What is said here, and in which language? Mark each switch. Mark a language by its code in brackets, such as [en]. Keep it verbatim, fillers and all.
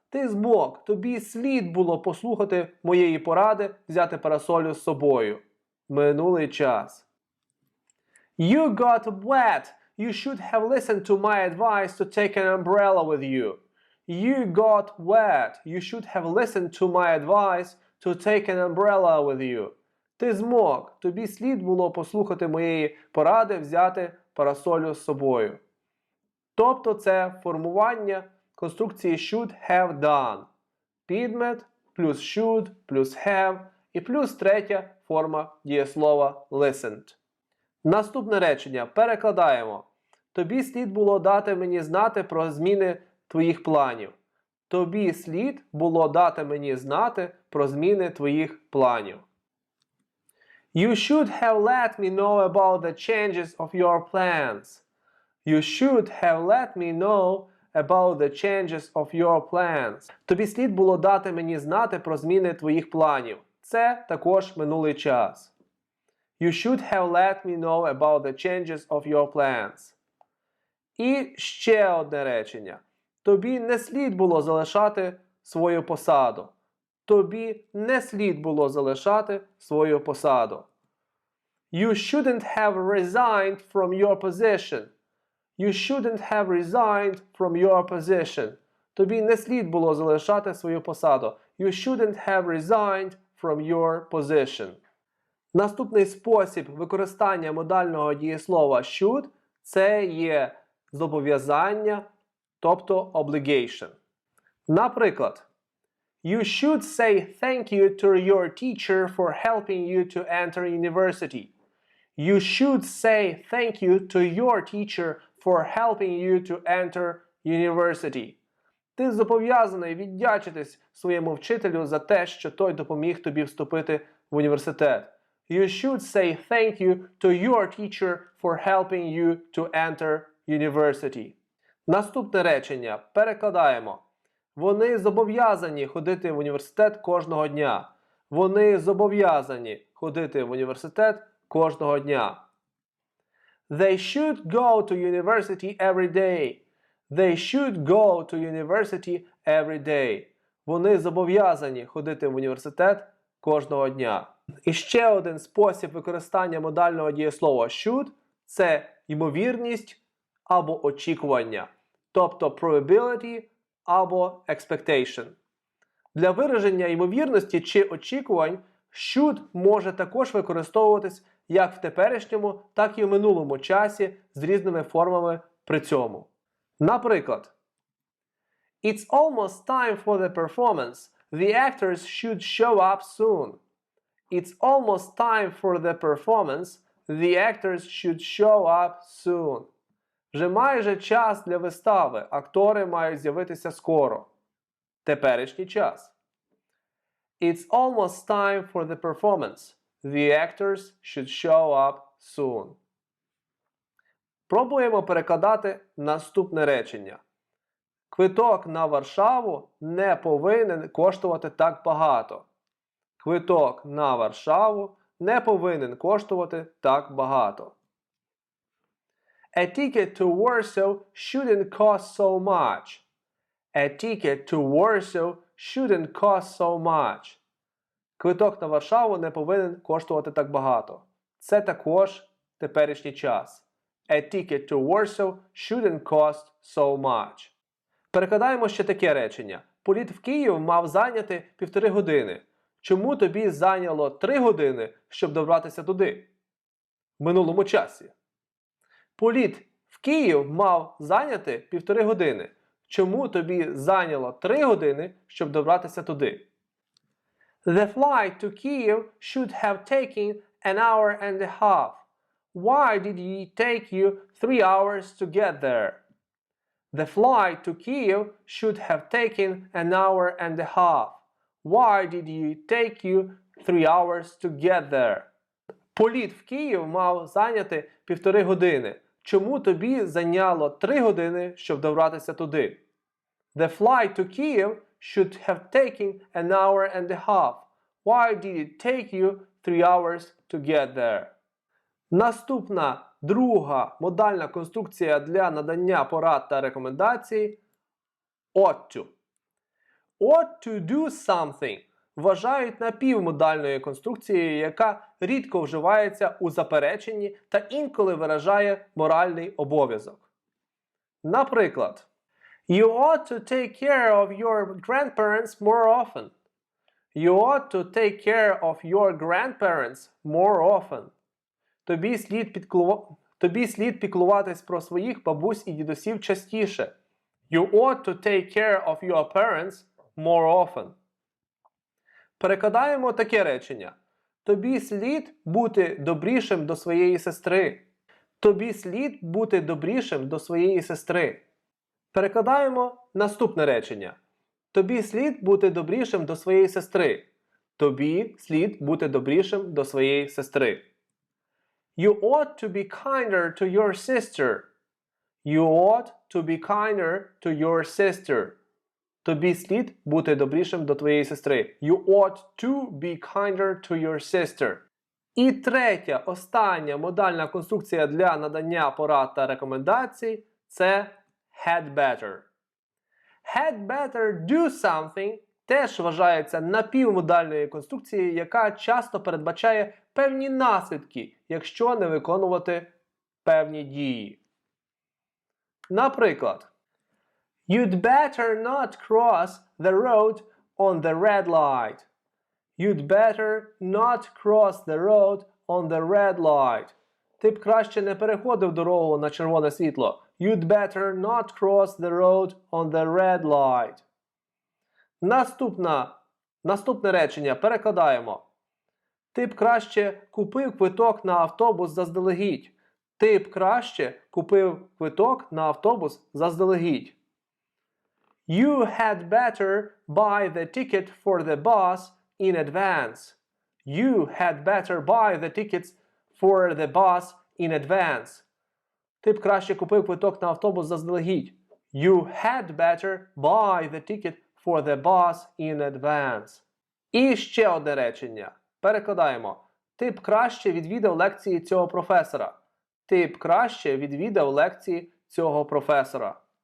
[uk] Ти змог, тобі слід було послухати моєї поради, взяти парасолю з собою. Минулий час. [en] You got wet. You should have listened to my advice to take an umbrella with you. You got wet. You should have listened to my advice to take an umbrella with you. [uk] Ти змог, тобі слід було послухати моєї поради, взяти парасолю з собою. Тобто це формування конструкції [en] should have done. [uk] Підмет плюс should плюс have і плюс третя форма дієслова listened. Наступне речення перекладаємо. Тобі слід було дати мені знати про зміни твоїх планів. Тобі слід було дати мені знати про зміни твоїх планів. [en] You should have let me know about the changes of your plans. You should have let me know about the changes of your plans. [uk] Тобі слід було дати мені знати про зміни твоїх планів. Це також минулий час. [en] You should have let me know about the changes of your plans. [uk] І ще одне речення. Тобі не слід було залишати свою посаду. Тобі не слід було залишати свою посаду. [en] You shouldn't have resigned from your position. You shouldn't have resigned from your position. [uk] Тобі не слід було залишати свою посаду. [en] You shouldn't have resigned from your position. [uk] Наступний спосіб використання модального дієслова should – це є зобов'язання, тобто obligation. Наприклад, [en] You should say thank you to your teacher for helping you to enter university. You should say thank you to your teacher for helping you to enter university. [uk] Ти зобов'язаний віддячитись своєму вчителю за те, що той допоміг тобі вступити в університет. [en] You should say thank you to your teacher for helping you to enter university. [uk] Наступне речення перекладаємо. Вони зобов'язані ходити в університет кожного дня. Вони зобов'язані ходити в університет кожного дня. [en] They should go to university every day. They should go to university every day. [uk] Вони зобов'язані ходити в університет кожного дня. І ще один спосіб використання модального дієслова should – це ймовірність або очікування, тобто probability або expectation. Для вираження ймовірності чи очікувань should може також використовуватись як в теперішньому, так і в минулому часі з різними формами при цьому. Наприклад, [en] It's almost time for the performance. The actors should show up soon. It's almost time for the performance. The actors should show up soon. [uk] Вже майже час для вистави. Актори мають з'явитися скоро. Теперішній час. [en] It's almost time for the performance. The actors should show up soon. [uk] Пробуємо перекладати наступне речення. Квиток на Варшаву не повинен коштувати так багато. Квиток на Варшаву не повинен коштувати так багато. [en] A ticket to Warsaw shouldn't cost so much. A ticket to Warsaw shouldn't cost so much. [uk] Квиток на Варшаву не повинен коштувати так багато. Це також теперішній час. [en] A ticket to Warsaw shouldn't cost so much. [uk] Перекладаємо ще таке речення. Політ в Київ мав зайняти півтори години. Чому тобі зайняло три години, щоб добратися туди? В минулому часі. Політ в Київ мав зайняти півтори години. Чому тобі зайняло три години, щоб добратися туди? [en] The flight to Kyiv should have taken an hour and a half. Why did it take you three hours to get there? The flight to Kyiv should have taken an hour and a half. Why did it take you three hours to get there? [uk] Політ в Київ мав зайняти півтори години. Чому тобі зайняло три години, щоб добратися туди? [en] The flight to Kyiv should have taken an hour and a half. Why did it take you three hours to get there? [uk] Наступна друга модальна конструкція для надання порад та рекомендацій – ought to. [en] Ought to do something [uk] вважають напівмодальною конструкцією, яка рідко вживається у запереченні та інколи виражає моральний обов'язок. Наприклад, [en] You ought to take care of your grandparents more often. You ought to take care of your grandparents more often. [uk] Тобі слід, підкло... Тобі слід піклуватись про своїх бабусь і дідусів частіше. [en] You ought to take care of your parents more often. [uk] Перекладаємо таке речення. Тобі слід бути добрішим до своєї сестри. Тобі слід бути добрішим до своєї сестри. Перекладаємо наступне речення. Тобі слід бути добрішим до своєї сестри. Тобі слід бути добрішим до своєї сестри. [en] You ought to be kinder to your sister. You ought to be kinder to your sister. [uk] Тобі слід бути добрішим до твоєї сестри. [en] You ought to be kinder to your sister. [uk] І третя, остання модальна конструкція для надання порад та рекомендацій – це had better. [en] Had better do something [uk] теж вважається напівмодальною конструкцією, яка часто передбачає певні наслідки, якщо не виконувати певні дії. Наприклад, [en] You'd better not cross the road on the red light. You'd better not cross the road on the red light. [uk] Ти б краще не переходив дорогу на червоне світло. [en] You'd better not cross the road on the red light. [uk] Наступна, наступне речення перекладаємо. Ти б краще купив квиток на автобус заздалегідь. Ти б краще купив квиток на автобус заздалегідь. [en] You had better buy the ticket for the bus in advance. You had better buy the tickets for the bus in advance. [uk] Ти б краще купив квиток на автобус заздалегідь. [en] You had better buy the ticket for the bus in advance. [uk] І ще одне речення. Перекладаємо. Ти б краще відвідав лекції цього професора. Ти б краще відвідав лекції цього професора.